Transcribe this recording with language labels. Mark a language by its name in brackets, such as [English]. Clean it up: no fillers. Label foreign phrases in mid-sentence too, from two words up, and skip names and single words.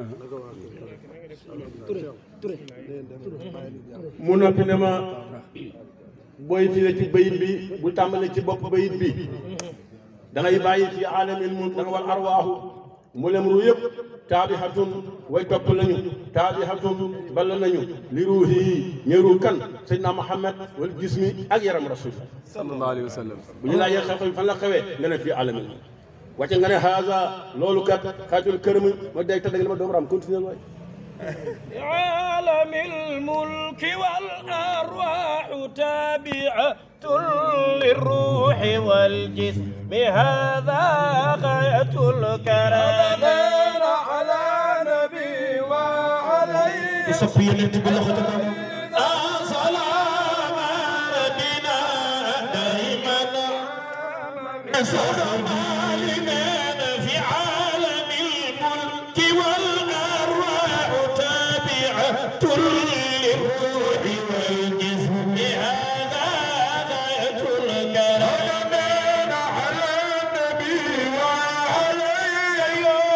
[Wolof] mu noppi ne ma booy fii ci bayit bi bu tàmbalee ci bopp bayit bi da ngay bàyyi fi [Arabic] عالم الملك [Wolof] da nga [Arabic] والأرواح [Wolof] mu lem ru yëpp taabihatun way topp lañu taabihatun balla nañu li ruuhi yi ñëru kan Seydina Muhammad [Arabic] والجسم [Wolof] ak yaram rasul [Arabic] صلى الله عليه وسلم [Wolof] bu ñu laajee xew fan la xewee nga ne fii [Arabic] عالم الملك [Wolof] wàcce nga ne haza loolu kat xaatul kërëm ma dégg te dégg la ma doomu ram continuer waay [Arabic] عالم الملك والأرواح تابعة للروح والجسم هذا غاية الكرم [Wolof] soppi yonent bi loxo ca kaw [Arabic] في عالم الملك والأرواح تابعة للروح والجسم هذا غاية الكرم على النبي وعليه